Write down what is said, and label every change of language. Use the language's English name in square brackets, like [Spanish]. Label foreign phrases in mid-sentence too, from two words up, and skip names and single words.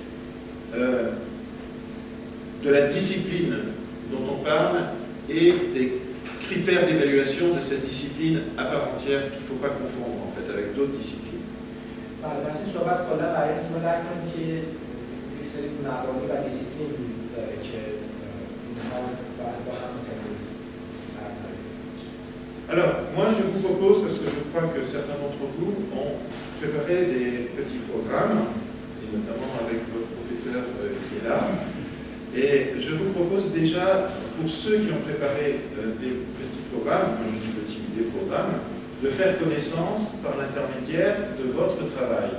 [French] de la discipline dont on parle et des critères d'évaluation de cette discipline à part entière qu'il ne faut pas confondre en fait avec d'autres disciplines. [Persian] بله، مثل صحبت کلا برای اینکه ما درک کنیم که یک سری مبانی و دیسیپلین وجود داره که اینها باید با هم متناسب برقرار بشه. [French] Alors, moi je vous propose, parce que je crois que certains d'entre vous ont préparé des petits programmes, et notamment avec votre professeur qui est là, et je vous propose déjà, pour ceux qui ont préparé des petits programmes, quand je dis petits, des programmes, de faire connaissance par l'intermédiaire de votre travail.